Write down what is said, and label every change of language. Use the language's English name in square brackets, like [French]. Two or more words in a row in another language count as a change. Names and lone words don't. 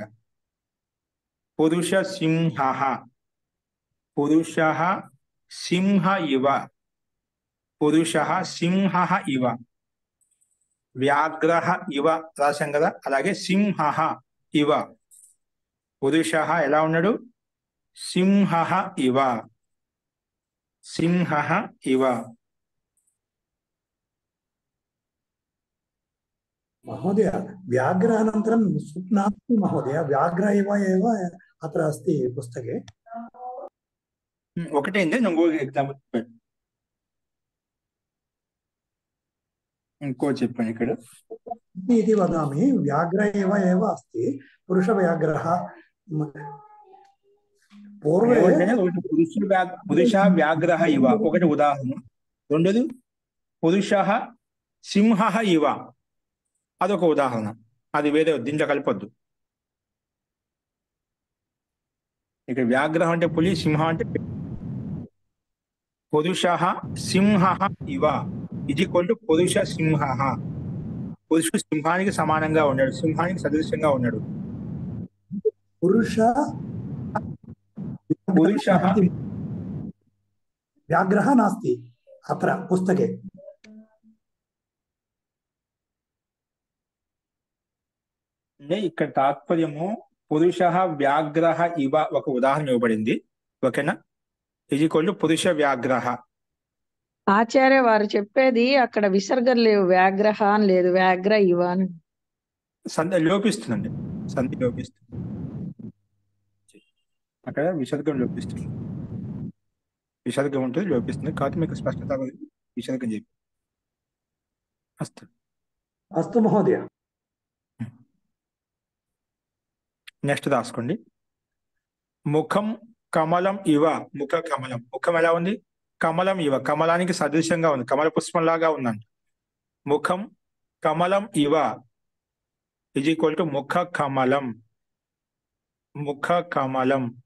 [Sanskrit] పురుష సింహః, పురుషః సింహ ఇవ, పురుషః సింహః ఇవ. వ్యాఘ్రః ఇవ [Telugu] రాశాం కదా, అలాగే [Sanskrit] సింహః ఇవ. [Telugu] పురుషః ఎలా ఉన్నాడు? [Sanskrit] సింహః ఇవ, సింహః ఇవ. महोदय व्याघ्र अनन्तरं सुप् नास्ति महोदय, व्याघ्र इव एव अत्र अस्ति पुस्तके. [Telugu] ఒకటే ఇంకో ఎగ్జాంపుల్ ఇంకో చెప్పాను ఇక్కడ. [Sanskrit] इति वदामि, व्याघ्र इव एव अस्ति पुरुषव्याघ्रः. पूर्वे పురుష వ్యాఘ్రః ఇవ [Telugu] ఒకటి ఉదాహరణ. రెండోది [Sanskrit] పురుషః సింహః ఇవ, [Telugu] అదొక ఉదాహరణ. అది వేరే, దీంట్లో కలిపొద్దు. ఇక్కడ వ్యాఘ్రహం అంటే పులి, సింహం అంటే [Sanskrit] పురుషః సింహః ఇవ [Telugu] ఇది [English] equal to [Sanskrit] పురుష సింహః. [Telugu] పురుషుడు సింహానికి సమానంగా ఉన్నాడు, సింహానికి సదృశ్యంగా ఉన్నాడు. [Sanskrit] पुरुष పురుషః व्याघ्रः नास्ति अत्र पुस्तके. [Telugu] ఇక్కడ తాత్పర్యము [Sanskrit] పురుషః వ్యాఘ్రః ఇవ [Telugu] ఒక ఉదాహరణ ఇవ్వబడింది, ఓకేనా? ఇది [English] equal to [Sanskrit] పురుష వ్యాఘ్రః. [Telugu] ఆచార్య వారు చెప్పేది అక్కడ విసర్గలు లేవు, వ్యాగ్రహ అని లేదు, [Sanskrit] వ్యాగ్ర ఇవ [Telugu] అని. సంధి లోపిస్తుందండి, సంధి లోపిస్తుంది, అక్కడ విసర్గం లోపిస్తుంది, విసర్గం ఉంటుంది లోపిస్తుంది. కాబట్టి మీకు స్పష్టత విసర్గం చెప్పి అస్తు. [Sanskrit] अस्तु महोदय. [Telugu] నెక్స్ట్ రాసుకోండి. [Sanskrit] ముఖం కమలం ఇవ, ముఖ కమలం. [Telugu] ముఖం ఎలా ఉంది? [Sanskrit] కమలం ఇవ, [Telugu] కమలానికి సదృశ్యంగా ఉంది, కమల పుష్పం లాగా ఉందండి. [Sanskrit] ముఖం కమలం ఇవ [English] is equal to [Sanskrit] ముఖ కమలం, ముఖ కమలం.